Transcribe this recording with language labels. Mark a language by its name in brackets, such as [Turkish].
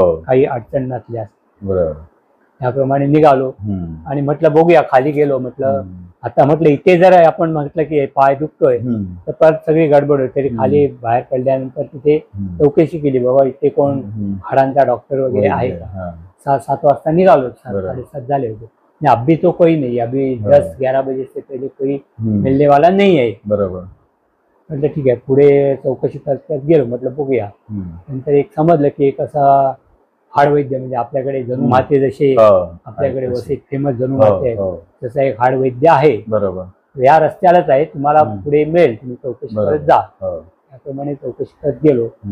[Marathi] काही अडचण नसल्यास त्याप्रमाणे निघालो आणि म्हटलं बघूया. खाली गेलो, म्हटलं आता म्हटलं इथे जर आपण म्हटलं की पाय दुखतोय तर परत सगळी गडबड होती. तरी खाली बाहेर पडल्यानंतर तिथे चौकशी केली, बाबा इथे कोण हाडांचा डॉक्टर वगैरे आहे का. 6-7 वाजता निघालो, 7-7:30 झाले होते. [Hindi] अभी तो कोई नहीं, अभी 10-11 बजे से पहले कोई मिलने वाला नहीं है. [Marathi] बरोबर. म्हटलं ठीक आहे. पुढे चौकशी करत गेलो, म्हटलं बघूया. नंतर एक समजलं की एक असा हाडवैद्य, म्हणजे आपल्याकडे जणू माते जसे आपल्याकडे वसईत फेमस जणू माते आहे तसा एक हाडवैद्य आहे. बरोबर. या रस्त्यालाच आहे, तुम्हाला पुढे मिळेल, तुम्ही चौकशी करत जा. त्याप्रमाणे चौकशी करत गेलो.